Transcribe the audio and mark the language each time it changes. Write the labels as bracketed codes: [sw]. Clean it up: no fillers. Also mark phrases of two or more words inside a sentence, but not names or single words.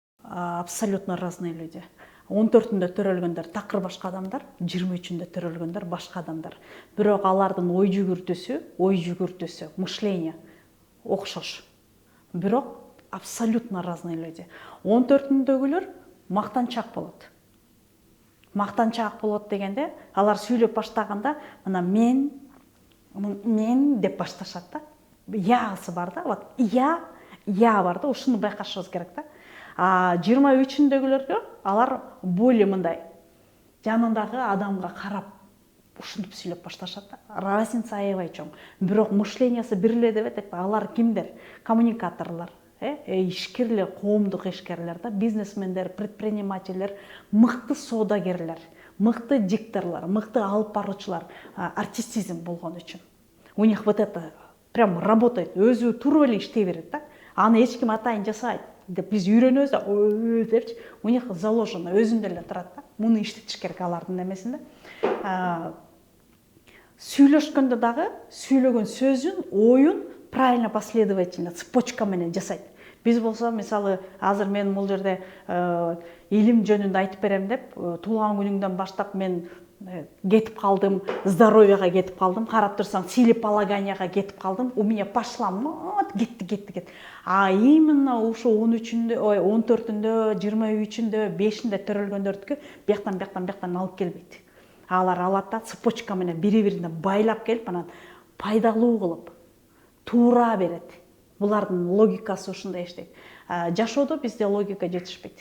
[ru] абсолютно разные люди. [ky] 14-інде төрөлгөндөр такыр башка адамдар, 23-інде төрөлгөндөр башка адамдар. Бирок алардын ой жүгүртүүсү, мышление окшош. [ru] Бирок абсолютно разные люди. [ky] 14-үндөгүлөр мактанчак болот. Мактанчак болот дегенде, алар сүйлөп баштаганда, мына мен деп башташат да. Ясы бар да, [ru] вот я [ky] бар да, ушуну байкашыбыз керек да. 23-үндөгүлөргө алар более мындай жанындагы адамга карап ушинтип сүйлөп башташат да. Разница аябай чоң. Бирок мышлениясы бир эле деп айтат. Алар кимдер? Коммуникаторлор, ишкерлер, коомдук ишкерлер да, бизнесмендер, предпринимательдер, мыкты соодагерлер, мыкты дикторлор, мыкты алып баруучулар, артистизм болгон үчүн. [ru] У них вот это прям работает, [ky] өзү туруп эле иштей берет да. Аны эч ким атайын жасабайт деп биз үйрөнөбүз да, депчи. [ru] У них заложено, [ky] өзүндө эле турат да. Муну иштетиш керек алардын эмесинде. Сүйлөшкөндө дагы сүйлөгөн сөзүн, оюн [ru] правильно последовательно, [ky] цепочка менен жасайт. Биз болсо, мисалы, азыр мен бул жерде илим жөнүндө айтып берем деп, туулган күнүңдөн баштап мен кетип калдым, здоровьяга кетип калдым, карап турсаң, целеполаганияга кетип калдым, [ru] у меня пошла мат, [ky] кетти. Именно ушу 13-үндө, 14-үндө, 23-үндө, 5-inde төрөлгөндөрдүкү бияктан алып келбейт. Алар алат да, цепочка менен бири-бирине байлап келип, анан пайдалуу кылып, туура берет. Булардын логикасы ушундай иштейт. Жашоодо бизде логика жетишпейт.